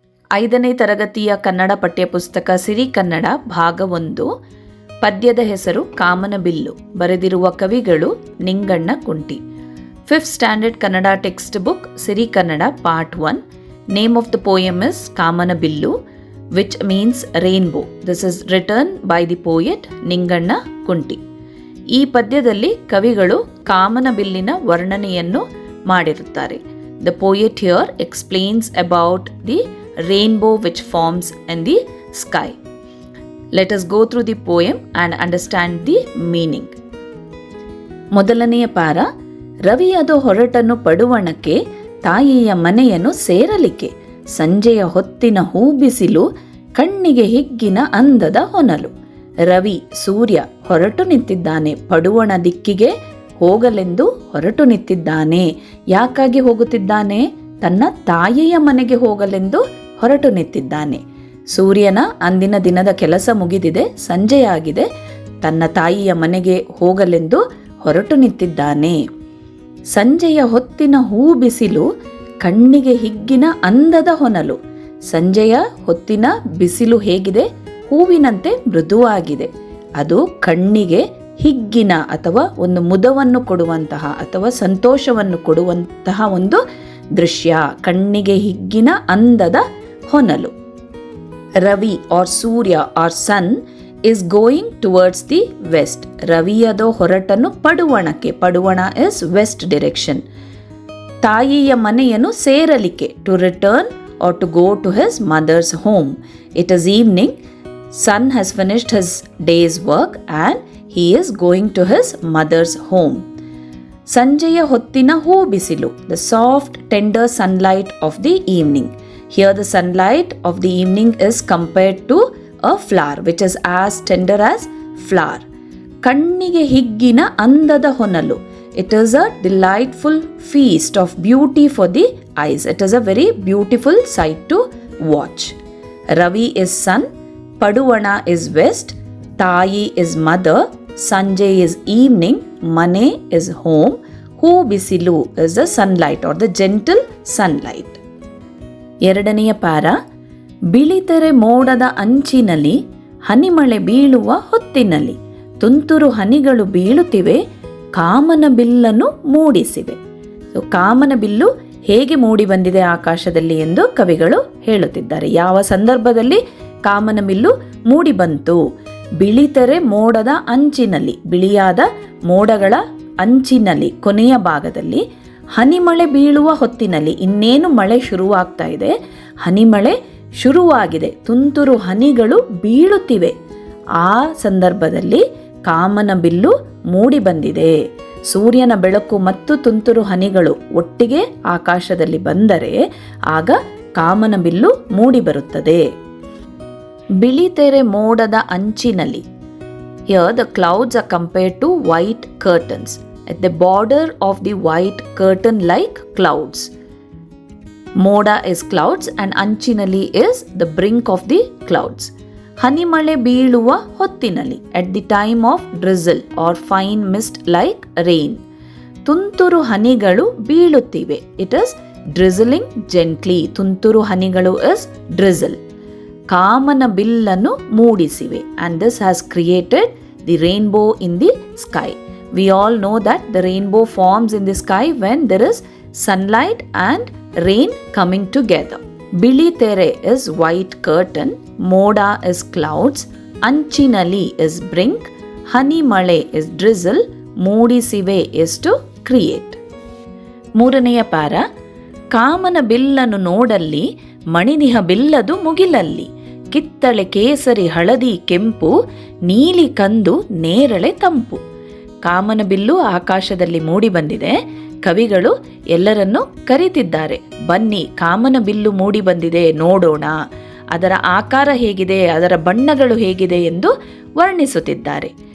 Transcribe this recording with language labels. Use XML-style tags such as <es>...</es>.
<kn>ಐದನೇ ತರಗತಿಯ ಕನ್ನಡ ಪಠ್ಯಪುಸ್ತಕ ಸಿರಿಕನ್ನಡ ಭಾಗ 1. ಪದ್ಯದ ಹೆಸರು ಕಾಮನಬಿಲ್ಲು. ಬರೆದಿರುವ ಕವಿಗಳು ನಿಂಗಣ್ಣ ಕುಂಟಿ.</kn> <en>5th standard Kannada text book Sirikannada part 1. Name of the poem is Kamanabillu, which means rainbow. This is written by the poet Ninganna Kunti.</en> <kn>ಈ ಪದ್ಯದಲ್ಲಿ ಕವಿಗಳು ಕಾಮನಬಿಲ್ಲಿನ ವರ್ಣನೆಯನ್ನು ಮಾಡಿರುತ್ತಾರೆ.</kn> <en>The poet here explains about the rainbow which forms in the sky. Let us go through the poem and understand the meaning.</en> <kn>ಮೊದಲನೆಯ ಪಾರ. ರವಿಯದು ಹೊರಟನು ಪಡುವಣಕ್ಕೆ, ತಾಯಿಯ ಮನೆಯನ್ನು ಸೇರಲಿಕ್ಕೆ. ಸಂಜೆಯ ಹೊತ್ತಿನ ಹೂಬಿಸಿಲು, ಕಣ್ಣಿಗೆ ಹಿಗ್ಗಿನ ಅಂದದ ಹೊನಲು. ರವಿ ಸೂರ್ಯ ಹೊರಟು ನಿಂತಿದ್ದಾನೆ, ಪಡುವಣ ದಿಕ್ಕಿಗೆ ಹೋಗಲೆಂದು ಹೊರಟು ನಿಂತಿದ್ದಾನೆ. ಯಾಕಾಗಿ ಹೋಗುತ್ತಿದ್ದಾನೆ? ತನ್ನ ತಾಯಿಯ ಮನೆಗೆ ಹೋಗಲೆಂದು ಹೊರಟು ನಿಂತಿದ್ದಾನೆ. ಸೂರ್ಯನ ಅಂದಿನ ದಿನದ ಕೆಲಸ ಮುಗಿದಿದೆ, ಸಂಜೆಯಾಗಿದೆ. ತನ್ನ ತಾಯಿಯ ಮನೆಗೆ ಹೋಗಲೆಂದು ಹೊರಟು ನಿಂತಿದ್ದಾನೆ. ಸಂಜೆಯ ಹೊತ್ತಿನ ಹೂ ಬಿಸಿಲು, ಕಣ್ಣಿಗೆ ಹಿಗ್ಗಿನ ಅಂದದ ಹೊನಲು. ಸಂಜೆಯ ಹೊತ್ತಿನ ಬಿಸಿಲು ಹೇಗಿದೆ? ಹೂವಿನಂತೆ ಮೃದುವಾಗಿದೆ. ಅದು ಕಣ್ಣಿಗೆ ಹಿಗ್ಗಿನ ಅಥವಾ ಒಂದು ಮುದವನ್ನು ಕೊಡುವಂತಹ ಅಥವಾ ಸಂತೋಷವನ್ನು ಕೊಡುವಂತಹ ಒಂದು ದೃಶ್ಯ. ಕಣ್ಣಿಗೆ ಹಿಗ್ಗಿನ ಅಂದದ ಹೊನಲು.</kn> <en>ರವಿ ಆರ್ ಸೂರ್ಯ or sun is going towards the west.</en> <kn>ರವಿಯದು ಹೊರಟನು ಪಡುವಣಕ್ಕೆ.</kn> <en>ಪಡುವಣ is west direction.</en> <kn>ತಾಯಿಯ ಮನೆಯನ್ನು ಸೇರಲಿಕ್ಕೆ,</kn> <en>to return or to go to his mother's home. It is evening. Son has finished his day's work and he is going to his mother's home.</en> <kn>ಸಂಜೆಯ ಹೊತ್ತಿನ ಹೂ ಬಿಸಿಲು,</kn> <en>the soft tender sunlight of the evening. Here the sunlight of the evening is compared to a flower which is as tender as flower.</en> <kn>ಕಣ್ಣಿಗೆ ಹಿಗ್ಗಿನ ಅಂದದ ಹೊನಲು.</kn> <en>It is a delightful feast of beauty for the eyes. It is a very beautiful sight to watch. Ravi is sun, Paduvana is west, Tayi is mother, Sanjay is evening, Mane is home, Hu bisilu is the sunlight or the gentle sunlight.</en> <kn>ಎರಡನೆಯ ಪಾರ. ಬಿಳಿತೆರೆ ಮೋಡದ ಅಂಚಿನಲ್ಲಿ, ಹನಿಮಳೆ ಬೀಳುವ ಹೊತ್ತಿನಲ್ಲಿ. ತುಂತುರು ಹನಿಗಳು ಬೀಳುತ್ತಿವೆ, ಕಾಮನ ಬಿಲ್ಲನ್ನು ಮೂಡಿಸಿವೆ. ಕಾಮನ bill ಹೇಗೆ ಮೂಡಿ ಬಂದಿದೆ ಆಕಾಶದಲ್ಲಿ ಎಂದು ಕವಿಗಳು ಹೇಳುತ್ತಿದ್ದಾರೆ. ಯಾವ ಸಂದರ್ಭದಲ್ಲಿ ಕಾಮನ ಬಿಲ್ಲು ಮೂಡಿ ಬಂತು? ಬಿಳಿತೆರೆ ಮೋಡದ ಅಂಚಿನಲ್ಲಿ, ಬಿಳಿಯಾದ ಮೋಡಗಳ ಅಂಚಿನಲ್ಲಿ, ಕೊನೆಯ ಭಾಗದಲ್ಲಿ. ಹನಿಮಳೆ ಬೀಳುವ ಹೊತ್ತಿನಲ್ಲಿ, ಇನ್ನೇನು ಮಳೆ ಶುರುವಾಗ್ತಾ ಇದೆ, ಹನಿಮಳೆ ಶುರುವಾಗಿದೆ, ತುಂತುರು ಹನಿಗಳು ಬೀಳುತ್ತಿವೆ. ಆ ಸಂದರ್ಭದಲ್ಲಿ ಕಾಮನ ಬಿಲ್ಲು ಮೂಡಿ ಬಂದಿದೆ. ಸೂರ್ಯನ ಬೆಳಕು ಮತ್ತು ತುಂತುರು ಹನಿಗಳು ಒಟ್ಟಿಗೆ ಆಕಾಶದಲ್ಲಿ ಬಂದರೆ ಆಗ ಕಾಮನ ಬಿಲ್ಲು ಮೂಡಿ ಬರುತ್ತದೆ. ಬಿಳಿತೆರೆ ಮೋಡದ ಅಂಚಿನಲ್ಲಿ.</kn> <en>Here the clouds are compared to white curtains. At the border of the white curtain like clouds. Moda is clouds and Anchinali is the brink of the clouds.</en> <kn>Hanimale beeluva hottinali,</kn> <en>at the time of drizzle or fine mist like rain.</en> <kn>Tunturu hanigalu beeluttive.</kn> <en>It is drizzling gently. Tunturu hanigalu is drizzle.</en> <kn>Kamana billanu moodisive,</kn> <en>and this has created the rainbow in the sky. We all know that the rainbow forms in the sky when there is sunlight and rain coming together. Bili tere is white curtain, moda is clouds, anchinali is brink, honey male is drizzle, moodisive is to create.</en> <kn>ಮೂರನೆಯ ಪಾರ. ಕಾಮನ ಬಿಲ್ಲನ್ನು ನೋಡಲ್ಲಿ, ಮಣಿನಿಹ ಬಿಲ್ಲದು ಮುಗಿಲಲ್ಲಿ. ಕಿತ್ತಳೆ ಕೇಸರಿ ಹಳದಿ ಕೆಂಪು, ನೀಲಿ ಕಂದು ನೇರಳೆ ತಂಪು. ಕಾಮನ ಬಿಲ್ಲು ಆಕಾಶದಲ್ಲಿ ಮೂಡಿ ಬಂದಿದೆ. ಕವಿಗಳು ಎಲ್ಲರನ್ನೂ ಕರೀತಿದ್ದಾರೆ. ಬನ್ನಿ, ಕಾಮನ ಬಿಲ್ಲು ಮೂಡಿ ಬಂದಿದೆ, ನೋಡೋಣ, ಅದರ ಆಕಾರ ಹೇಗಿದೆ, ಅದರ ಬಣ್ಣಗಳು ಹೇಗಿದೆ ಎಂದು ವರ್ಣಿಸುತ್ತಿದ್ದಾರೆ.</kn>